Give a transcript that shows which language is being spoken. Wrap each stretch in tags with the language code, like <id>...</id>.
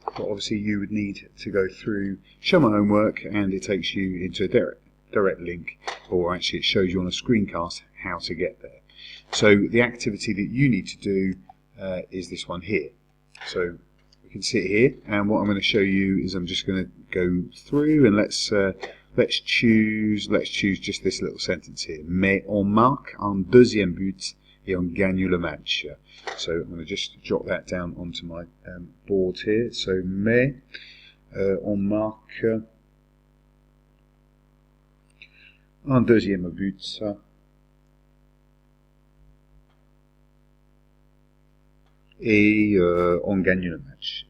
<en>But obviously, you would need to go through show my homework, and it takes you into a direct link, or actually it shows you on a screencast how to get there. So the activity that you need to do is this one here. So we can see it here, and what I'm going to show you is I'm just going to go through, and let's choose just this little sentence here.</en> <fr>Mais on marque un deuxième but et on gagne le match.</fr> <en>So I'm going to just jot that down onto my board here.</en> <fr>So mais on marque un deuxième but et on gagne le match.</fr>